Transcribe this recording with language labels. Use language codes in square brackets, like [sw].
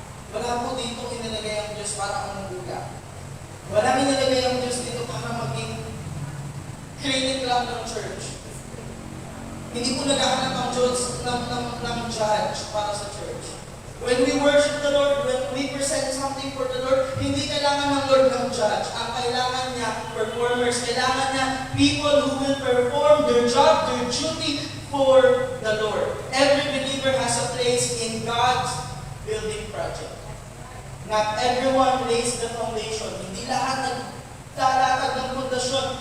[tl] Wala po dito inilagay ang Diyos para umubuga. Wala inilagay ang Diyos dito para maging critic lang ng church. Hindi po naghahanap ang Diyos ng judge para sa church. [en] When we worship the Lord, when we present something for the Lord, [tl] hindi kailangan ng Lord ng judge. Ang kailangan niya, performers, kailangan niya [en] people who will perform their job, their duty for the Lord. Every believer has a place in God's building project. Not everyone lays the foundation. [tl] Hindi lahat nagtalatag ng pundasyon.